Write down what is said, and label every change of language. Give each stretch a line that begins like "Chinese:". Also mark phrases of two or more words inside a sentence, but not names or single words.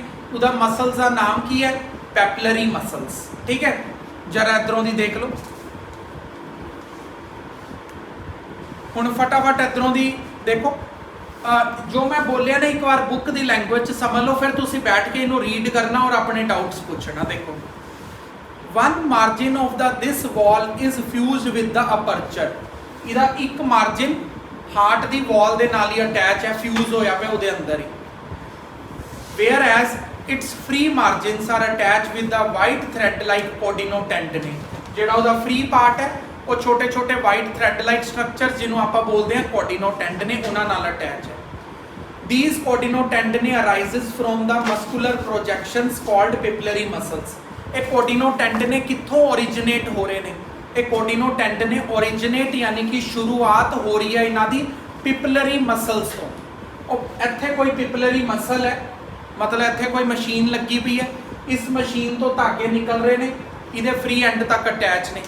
Punjabi: ਉਹਦਾ ਮਸਲਸ ਦਾ ਨਾਮ ਕੀ ਹੈ?
English: papillary muscles.
Punjabi: ਠੀਕ ਹੈ, ਜਰਾ ਇਧਰੋਂ ਦੀ ਦੇਖ ਲਓ। ਹੁਣ ਫਟਾਫਟ ਇਧਰੋਂ ਦੀ ਦੇਖੋ, ਜੋ ਮੈਂ ਬੋਲਿਆ ਨਾ ਇੱਕ ਵਾਰ ਬੁੱਕ ਦੀ ਲੈਂਗੁਏਜ ਚ ਸਮਝ ਲਓ, ਫਿਰ ਤੁਸੀਂ ਬੈਠ ਕੇ ਇਹਨੂੰ ਰੀਡ ਕਰਨਾ ਔਰ ਆਪਣੇ ਡਾਊਟਸ ਪੁੱਛਣਾ। ਦੇਖੋ,
English: one margin of this wall is fused with the aperture।
Punjabi: ਇਹਦਾ ਇੱਕ ਮਾਰਜਿਨ ਹਾਰਟ ਦੀ ਵਾਲ ਦੇ ਨਾਲ ਹੀ ਅਟੈਚ ਹੈ, ਫਿਊਜ਼ ਹੋਇਆ ਪਿਆ ਉਹਦੇ ਅੰਦਰ ਹੀ।
English: whereas its free margins are attached with the white thread like podinotendency।
Punjabi: ਜਿਹੜਾ ਉਹਦਾ ਫ੍ਰੀ ਪਾਰਟ ਹੈ ਉਹ ਛੋਟੇ ਛੋਟੇ
English: white thread like structure
Punjabi: ਜਿਹਨੂੰ ਆਪਾਂ ਬੋਲਦੇ ਹਾਂ ਕੋਡਿਨੋਟੈਂਡਨੇ, ਉਹਨਾਂ ਨਾਲ ਅਟੈਚ ਹੈ।
English: these podinotendency arises from the muscular projections called papillary muscles।
Punjabi: ਇਹ ਕੋਡਿਨੋਟੈਂਡਨੇ ਕਿੱਥੋਂ ਓਰੀਜਿਨੇਟ ਹੋ ਰਹੇ ਨੇ? ਇਹ ਕੋਡਿਨੋਟੈਂਡਨੇ ਓਰੀਜਿਨੇਟ ਯਾਨੀ ਕਿ ਸ਼ੁਰੂਆਤ ਹੋ ਰਹੀ ਹੈ ਇਹਨਾਂ ਦੀ
English: papillary muscles
Punjabi: ਤੋਂ। ਉਹ ਇੱਥੇ ਕੋਈ
English: papillary muscle
Punjabi: ਹੈ, ਮਤਲਬ ਇੱਥੇ ਕੋਈ ਮਸ਼ੀਨ ਲੱਗੀ ਪਈ ਹੈ, ਇਸ ਮਸ਼ੀਨ ਤੋਂ ਧਾਗੇ ਨਿਕਲ ਰਹੇ ਨੇ, ਇਹਦੇ
English: free end
Punjabi: ਤੱਕ ਅਟੈਚ ਨੇ।